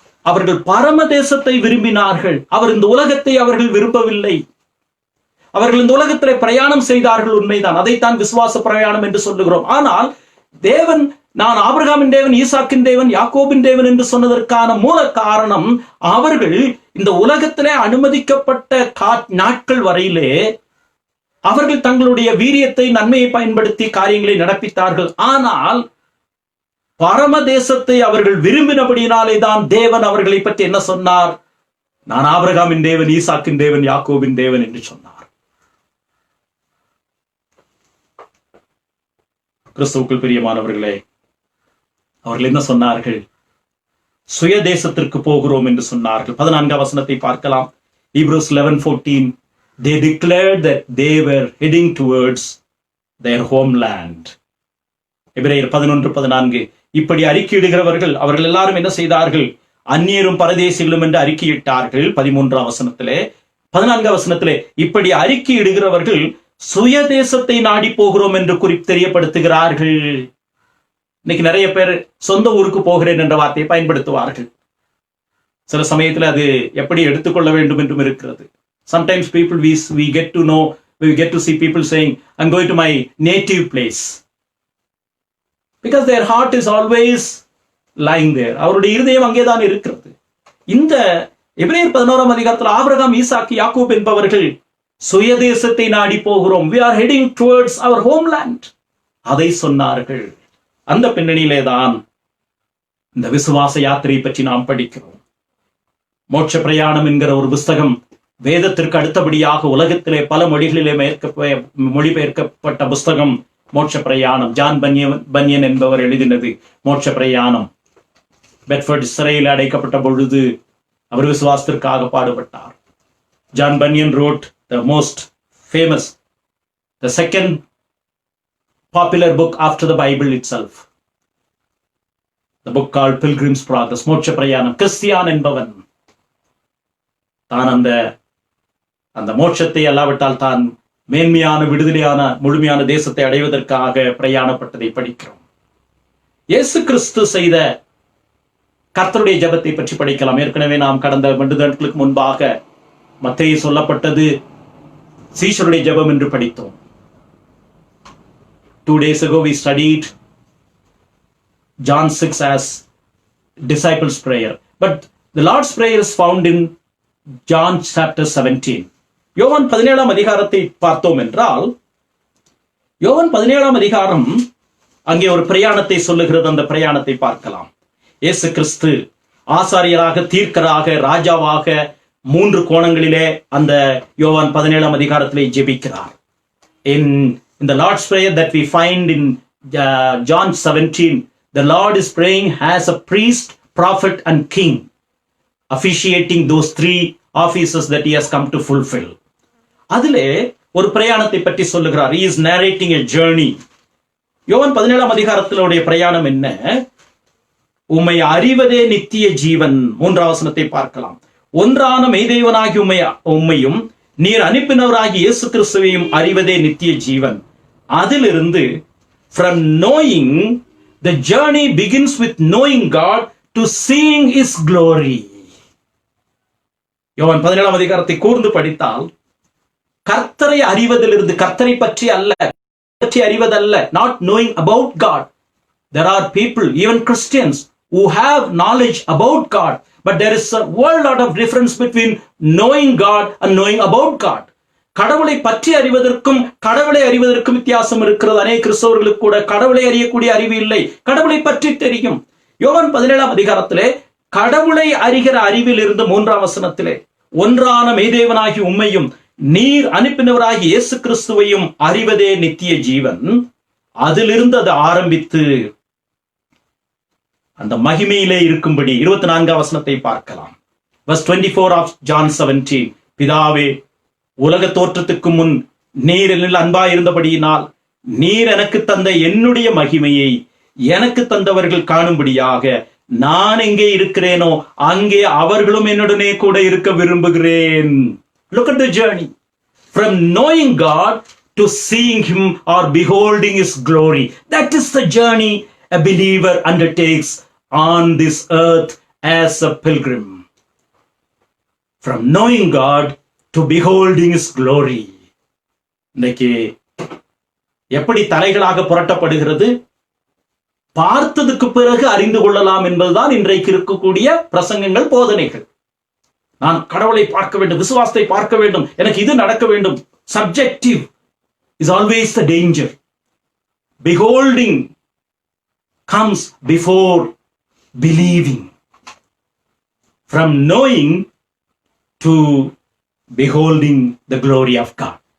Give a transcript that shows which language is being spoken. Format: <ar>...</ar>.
<ta>அவர்கள் பரமதேசத்தை விரும்பினார்கள். அவர் இந்த உலகத்தை அவர்கள் விரும்பவில்லை. அவர்கள் இந்த உலகத்திலே பிரயாணம் செய்தார்கள், உண்மைதான். அதைத்தான் விசுவாச பிரயாணம் என்று சொல்லுகிறோம். ஆனால் தேவன், நான் ஆபிரகாமின் தேவன், ஈசாக்கின் தேவன், யாக்கோபின் தேவன் என்று சொன்னதற்கான மூல காரணம், அவர்கள் இந்த உலகத்திலே அனுமதிக்கப்பட்ட நாட்கள் வரையிலே அவர்கள் தங்களுடைய வீரியத்தை, நன்மையை பயன்படுத்தி காரியங்களை நடப்பித்தார்கள். ஆனால் பரமதேசத்தை அவர்கள் விரும்பினபடியினாலே தான் தேவன் அவர்களை பற்றி என்ன சொன்னார்? நான் ஆபிரகாமின் தேவன், ஈசாக்கின் தேவன், யாக்கோபின் தேவன் என்று சொன்னார். கிறிஸ்துவுக்குள் பிரியமானவர்களே, அவர்கள் என்ன சொன்னார்கள்? சுய தேசத்திற்கு போகிறோம் என்று சொன்னார்கள். 14ஆம் வசனத்தை பார்க்கலாம்.</ta> <en>Hebrews 11:14. They declared that they were heading towards their homeland.</en> <ta>எபிரேயர் 11:14. இப்படி அறிக்கையிடுகிறவர்கள், அவர்கள் எல்லாரும் என்ன செய்தார்கள்? அந்நியரும் பரதேசிகளும் என்று அறிக்கையிட்டார்கள். 13ஆம் வசனத்திலே. 14ஆம் வசனத்திலே இப்படி அறிக்கையிடுகிறவர்கள் சுய தேசத்தை நாடி போகிறோம் என்று தெரியப்படுத்துகிறார்கள். இன்னைக்கு நிறைய பேர் சொந்த ஊருக்கு போகிறேன் என்ற வார்த்தையை பயன்படுத்துவார்கள். சில சமயத்தில் அது எப்படி எடுத்துக்கொள்ள வேண்டும் என்றும் இருக்கிறது.</ta> <en>Sometimes people we get to see people saying, I'm going to my native place. Because their heart is always lying there.</en> <ta>அவருடைய இருதயம் அங்கேதான் இருக்கிறது. இந்த எபிரேயர் 11ஆம் அதிகாரத்தில் ஆபிரகாம், ஈசாக்கு, யாக்கோபு என்பவர்கள் சுயதேசத்தை நாடி போகிறோம்,</ta> <en>we are heading towards our homeland,</en> <ta>அதை சொன்னார்கள். அந்த பின்னணியிலே தான் இந்த விசுவாச யாத்திரை பற்றி நாம் படிக்கிறோம். மோட்ச பிரயாணம் என்கிற ஒரு புஸ்தகம் வேதத்திற்கு அடுத்தபடியாக உலகத்திலே பல மொழிகளிலே மொழிபெயர்க்கப்பட்ட புஸ்தகம் மோட்ச பிரயாணம். ஜான் பன்யன் என்பவர் எழுதினது மோட்ச பிரயாணம். பெட்ஃபோர்ட் சிறையில் அடைக்கப்பட்ட பொழுது அவர் விசுவாசத்திற்காக பாடுபட்டார்.</ta> <en>John Bunyan wrote the most famous, the second popular book after the Bible itself, the book called Pilgrim's Progress.</en> <ta>மோட்ச பிரயாணம். கிறிஸ்தியான் என்பவன் தான் அந்த மோட்சத்தை அல்லாவிட்டால் தான் மேன்மையான, விடுதலையான, முழுமையான தேசத்தை அடைவதற்காக பிரயாணப்பட்டதை படிக்கிறோம். இயேசு கிறிஸ்து செய்த கர்த்தருடைய ஜெபத்தை பற்றி படிக்கலாம். ஏற்கனவே நாம் கடந்த 2 நாட்களுக்கு முன்பாக மத்தேயு சொல்லப்பட்டது சீஷருடைய ஜெபம் என்று படித்தோம்.</ta> <en>2 days ago we studied John 6 as disciples' prayer. But the Lord's Prayer is found in John chapter 17.</en> <ta>யோவான் 17ஆம் அதிகாரத்தை பார்த்தோம் என்றால், யோவான் 17ஆம் அதிகாரம் அங்கே ஒரு பிரயாணத்தை சொல்லுகிறது. அந்த பிரயாணத்தை பார்க்கலாம். இயேசு கிறிஸ்து ஆசாரியராக, தீர்க்கராக, ராஜாவாக 3 கோணங்களிலே அந்த யோவான் 17ஆம் அதிகாரத்திலே ஜெபிக்கிறார்.</ta> <en>In the Lord's Prayer that we find in John 17, the Lord is praying as a priest, prophet and king, officiating those 3 offices that he has come to fulfill.</en> <ta>அதிலே ஒரு பிரயாணத்தை பற்றி சொல்லுகிறார்.</ta> <en>He is narrating a journey.</en> <ta>யோவான் 17ஆம் அதிகாரத்தினுடைய பிரயாணம் என்ன? உம்மை அறிவதே நித்திய ஜீவன். 3ஆம் வசனத்தை பார்க்கலாம். ஒன்றான மெய்தேவனாகி உம்மையும் நீர் அனுப்பினவராகி இயேசு கிறிஸ்துவையும் அறிவதே நித்திய ஜீவன். அதிலிருந்து</ta> <en>from knowing, the journey begins with knowing God to seeing his glory.</en> <ta>யோவான் 17ஆம் அதிகாரத்தை கூர்ந்து படித்தால், கர்த்தரை அறிவதிலிருந்து, கர்த்தரை பற்றி அல்ல, பற்றி அறிவதல்ல,</ta> <en>not knowing about God. There are people, even Christians, who have knowledge about God, but there is a whole lot of difference between knowing God and knowing about God.</en> <ta>கடவுளை பற்றி அறிவதற்கும் கடவுளை அறிவதற்கும் வித்தியாசம் இருக்கிறது. அநேக கிறிஸ்தவர்களுக்கு கூட கடவுளை அறியக்கூடிய அறிவு இல்லை, கடவுளை பற்றி தெரியும். யோவான் 17ஆம் அதிகாரத்திலே கடவுளை அறிகிற அறிவில் இருந்து 3ஆம் வசனத்திலே ஒன்றான மெய்தேவனாகி உம்மையும் நீர் அனுப்பினவராகி இயேசு கிறிஸ்துவையும் அறிவதே நித்திய ஜீவன். அதிலிருந்து அது ஆரம்பித்து அந்த மகிமையிலே இருக்கும்படி 24ஆம் வசனத்தை பார்க்கலாம்.</ta> <en>Verse 24 of John 17.</en> <ta>பிதாவே, உலக தோற்றத்துக்கு முன் நீர் என்னில் அன்பாய் இருந்தபடியினால் நீர் எனக்கு தந்த என்னுடைய மகிமையை எனக்கு தந்தவர்கள் காணும்படியாக நான் எங்கே இருக்கிறேனோ அங்கே அவர்களும் என்னுடனே கூட இருக்க விரும்புகிறேன்.</ta> <en>Look at the journey from knowing God to seeing him or beholding his glory. That is the journey a believer undertakes on this earth as a pilgrim. From knowing God to beholding his glory.</en> <ta>இன்னைக்கு எப்படி தலைகளாக புரட்டப்படுகிறது? பார்த்ததுக்கு பிறகு அறிந்து கொள்ளலாம் என்பதுதான் இன்றைக்கு இருக்கக்கூடிய பிரசங்கங்கள், போதனைகள். நான் கடவுளை பார்க்க வேண்டும், விசுவாசத்தை பார்க்க வேண்டும், எனக்கு இது நடக்க வேண்டும்.</ta> <en>Subjective is always the danger. Beholding comes before believing. From knowing to beholding the glory of God.</en>